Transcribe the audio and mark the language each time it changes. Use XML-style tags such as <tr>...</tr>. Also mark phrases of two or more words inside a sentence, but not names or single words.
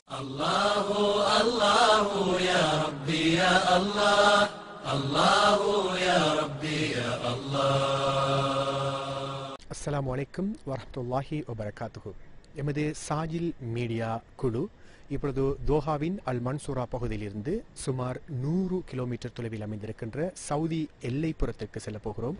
<ar>الله الله يا ربي يا الله الله يا ربي يا الله. السلام عليكم ورحمة الله وبركاته.</ar> <ta>எமது சாஜில் மீடியா குழு இப்பொழுது தோஹாவின் அல் மன்சூரா பகுதியிலிருந்து சுமார் 100 கிலோமீட்டர் தொலைவில் அமைந்திருக்கின்ற சவுதி எல்லைப்புறத்திற்கு செல்ல போகிறோம்.</ta>